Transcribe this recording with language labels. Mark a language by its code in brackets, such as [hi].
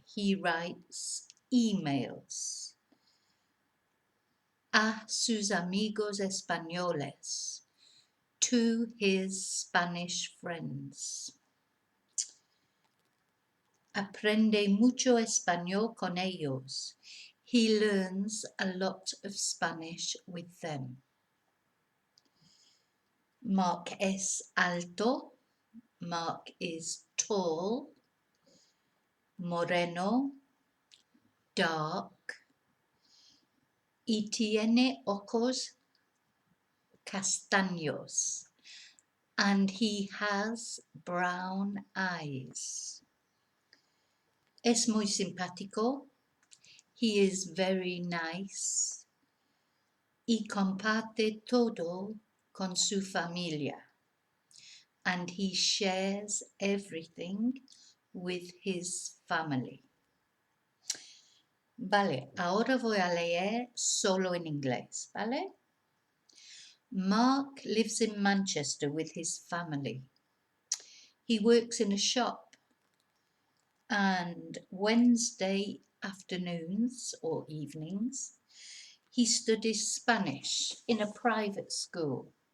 [en] He writes emails [es] a sus amigos españoles, [en] to his Spanish friends. [es] Aprende mucho español con ellos. [en] He learns a lot of Spanish with them. [es] Mark es alto. [en] Mark is tall, [es] moreno, [en] dark, [es] y tiene ojos castaños, [en] and he has brown eyes. [es] Es muy simpático. [en] He is very nice. [es] Y comparte todo con su familia. [en] And he shares everything with his family. [es] Vale, ahora voy a leer solo en inglés, ¿vale? [en] Mark lives in Manchester with his family. He works in a shop, and Wednesday afternoons or evenings, he studies Spanish in a private school.